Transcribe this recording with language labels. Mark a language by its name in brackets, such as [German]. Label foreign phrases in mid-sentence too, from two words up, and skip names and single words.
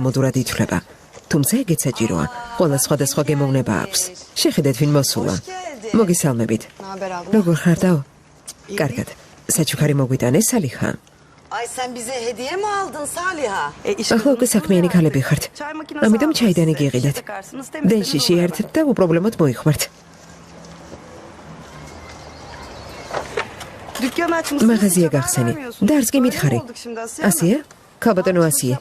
[Georgian] ამოდურად ითვლება. თუმცა ეგეც საჭიროა. ყველა სხვადასხვა გემოვნება აქვს. შეხედეთ ვინ მოსულა. მოგესალმებით. როგორ ხარ დაო? კარგად. საჩუქარი მოგვიტანე სალიხა. [Turkish] Ay sen bize hediye mi aldın Saliha? [Georgian] ახლა უკვე საქმიანი ქალები ხართ. ამიტომ ჩაიდანი გიყიდეთ. დენში შეერთეთ და უპრობლემოდ მოიხმართ. მაღაზია გახსენი. დარს კი მითხარი. ასია? ქალბატონო ასია.